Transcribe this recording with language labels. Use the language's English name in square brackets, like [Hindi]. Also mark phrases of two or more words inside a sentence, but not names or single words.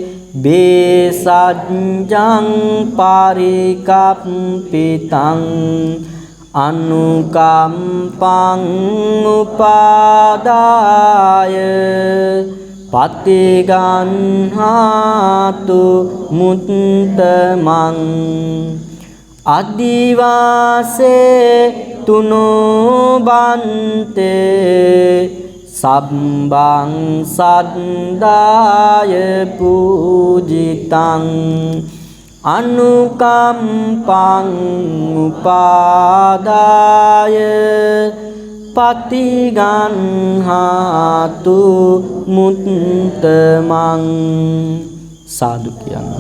[Pali] බේසජ්ජං පරිකප්පිතං අනුකම්පං උපාදාය පතිගන්හාතු මුත්තමං අදිවාසේතුනෝ බන්තේ සබ්බං සද්දාය පූජිතං අනුකම්පං උපාදාය පතිගන්හාතු මුත්තමං [Sinhala] සාදු කියන්න.